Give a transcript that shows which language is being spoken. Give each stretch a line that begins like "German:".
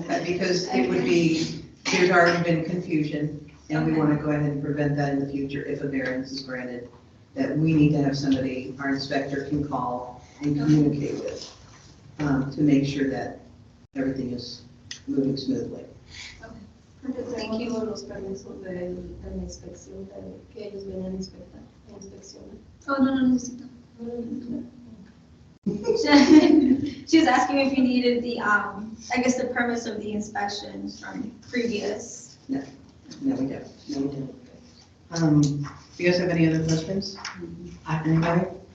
English: Okay, because it would be, there's already been confusion, and we want to go ahead and prevent that in the future if a variance is granted, that we need to have somebody our inspector can call and communicate with to make sure that everything is moving smoothly. Thank you.
Spanish: Los permisos de la inspección, que ellos vienen a inspeccionar. Oh, no necesito.
English: She was asking if you needed the, I guess the permits of the inspections from previous. No, we don't. No, we don't. Do you guys have any other questions? Anybody?